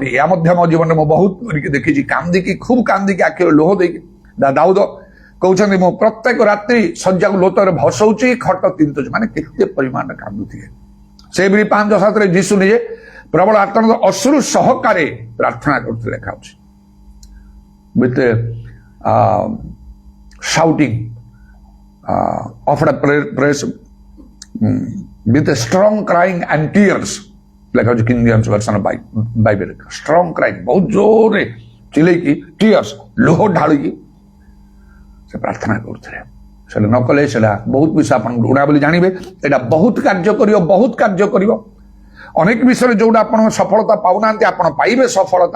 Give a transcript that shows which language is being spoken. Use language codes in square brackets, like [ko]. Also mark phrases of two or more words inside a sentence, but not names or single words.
[or] ଏହା ମଧ୍ୟ ମୋ ଜୀବନରେ ମୁଁ ବହୁତ କରିକି ଦେଖିଛି। କାନ୍ଦିକି, ଖୁବ୍ କାନ୍ଦିକି, ଆଖିରେ ଲୁହ ଦେଇକି। ଦାଉଦ କହୁଛନ୍ତି ମୁଁ ପ୍ରତ୍ୟେକ ରାତ୍ରି ଶଯ୍ୟାକୁ ଲୋତରେ ଭସଉଛି, ଖଟ ତିନ୍ତୁଛି। ମାନେ କେତେ ପରିମାଣରେ କାନ୍ଦୁଥିବେ। ସେହିପରି 5:7 ଯୀଶୁ ନିଜେ ପ୍ରବଳ ଆର୍ତ୍ତନାଦ ଅଶ୍ରୁ ସହକାରେ ପ୍ରାର୍ଥନା କରୁଥିଲେ ଲେଖା ଅଛି। [en] with shouting of a praise with a strong crying and tears. [or] ଲେଖା ହଉଛି କିଙ୍ଗ ଜେମ୍ସ ଭର୍ସନ ବାଇବେଲ। [en] strong crying, [or] ବହୁତ ଜୋରରେ ଚିଲେଇକି, ଟିୟର୍ସ, ଲୁହ ଢାଳିକି ସେ ପ୍ରାର୍ଥନା କରୁଥିଲେ। ସେଟା ନ କଲେ ସେଟା ବହୁତ ବିଷୟ ଆପଣଙ୍କୁ ଉଣା ବୋଲି ଜାଣିବେ। ଏଇଟା ବହୁତ କାର୍ଯ୍ୟ କରିବ, ବହୁତ କାର୍ଯ୍ୟ କରିବ। ଅନେକ ବିଷୟରେ ଯୋଉଟା ଆପଣ ସଫଳତା ପାଉନାହାନ୍ତି, ଆପଣ ପାଇବେ ସଫଳତା।